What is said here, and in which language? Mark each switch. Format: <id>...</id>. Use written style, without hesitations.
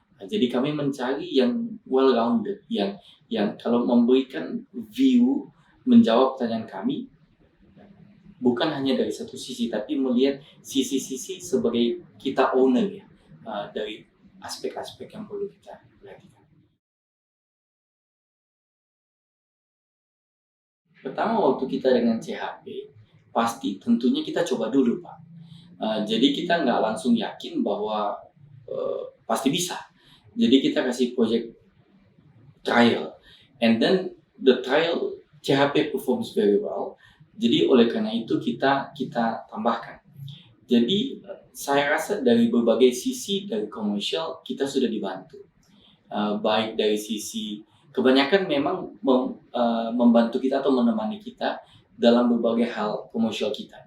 <id>Jadi kami mencari yang well-rounded, yang kalau memberikan view, menjawab pertanyaan kami, bukan hanya dari satu sisi, tapi melihat sisi-sisi sebagai kita owner ya, dari aspek-aspek yang perlu kita perhatikan. Pertama, waktu kita dengan CHP, pasti tentunya kita coba dulu Pak. Jadi kita nggak langsung yakin bahwa pasti bisa. Jadi kita kasih project trial,</id> <en>and then the trial CHP performs very well.</en> <id>Jadi oleh karena itu kita tambahkan. Jadi saya rasa dari berbagai sisi dari komersial kita sudah dibantu. Baik dari sisi kebanyakan memang membantu kita atau menemani kita dalam berbagai hal komersial kita.</id>